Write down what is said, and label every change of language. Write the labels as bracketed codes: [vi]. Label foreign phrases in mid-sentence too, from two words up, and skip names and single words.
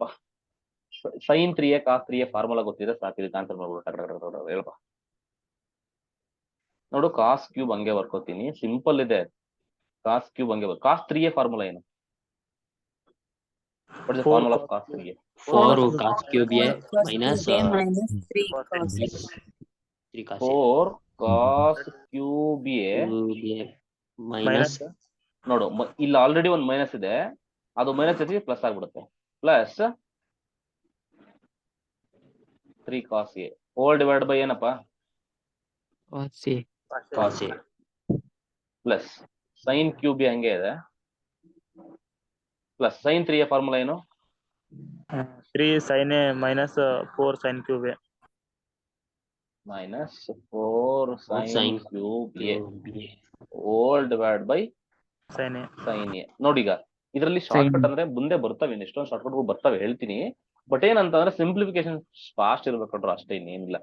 [en] sine 3a cos 3a formula [kn] ಗೊತ್ತಿದೆ ಸಾಕು, ಇದಕ್ಕೆ ಆನ್ಸರ್ ಮಾಡ್ಬಿಡು. ಹೇಳಪ್ಪ ನೋಡು, [en] cos cube [kn] ಹಂಗೆ ಬರ್ಕೋತೀನಿ, ಸಿಂಪಲ್ ಇದೆ. [en] cos cube ಹಂಗೆ cos 3a formula ಏನು? formula of cos 3a 4 cos cube a minus 3 cos 3 cos 4 cos cube a minus [kn] ನೋಡು, ಇಲ್ಲಿ ಆಲ್ರೆಡಿ ಒಂದು ಮೈನಸ್ ಇದೆ, ಅದು ಮೈನಸ್ ಜೊತೆಗೆ ಪ್ಲಸ್ ಆಗ್ಬಿಡುತ್ತೆ. [en] plus 3 cos a whole divide by ಏನಪ್ಪ? cos a plus sine cube a [kn] ಹಂಗೆ ಇದೆ, [en] plus sine 3a formula ಏನು? 3 sin a minus 4 sin cube a. minus 4 sin sine cube a whole divide by sin a. sine a. [kn] ನೋಡಿ, ಈಗ ಇದರಲ್ಲಿ [en] short cut [kn] ಅಂದ್ರೆ ಮುಂದೆ ಬರ್ತವೆ, ಎಷ್ಟೊಂದು [en] short cut [kn] ಬರ್ತವೆ ಹೇಳ್ತೀನಿ. ಬಟ್ ಏನಂತಂದ್ರೆ [en] simplification fast [kn] ಇರ್ಬೇಕಂಡ್ರು ಅಷ್ಟೇ, ಇನ್ನೇನಿಲ್ಲ.